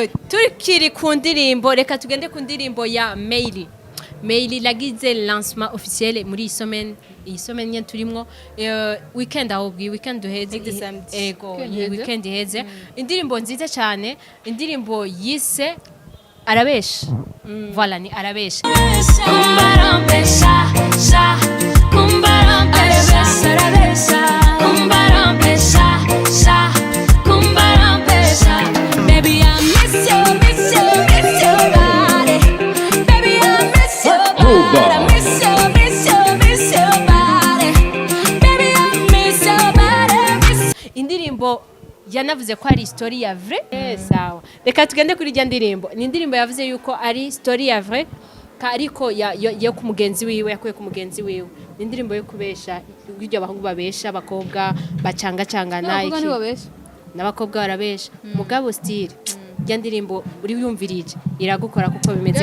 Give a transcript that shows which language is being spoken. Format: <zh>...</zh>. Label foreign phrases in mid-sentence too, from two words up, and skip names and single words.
<rn>turikiri ku ndirimbo reka tugende ku ndirimbo ya Meili lagize</rn> <fr>lancement officiel</fr> <rn>muri iyi semaine nye turimwo weekend ahubwi weekend duheze ego weekend iheze indirimbo nziza cyane indirimbo yise arabesha voilà ni arabesha Kumbarompesha, sha, kumbarompesha, arabesha, kumbarompesha, sha, kumbarompesha.</rn> <en>Baby, I miss you, miss you, miss your body. Baby, I miss your body. I miss you, miss you, miss your body. Baby, I miss your body.</en> <rn>indirimbo yanavuze ko ari story ya vrai sawa reka tugende kuri rya ndirimbo ni indirimbo yavuze yuko ari story ya vrai ariko yo ku mugenzi wiwe yakuye ku mugenzi wiwe ni indirimbo yo kubesha ibyo abahungu babesha abakobwa bacangacangana iki n'abakobwa barabesha mugabo style rya ndirimbo uri yumvirije iragukora kuko bimeze</rn>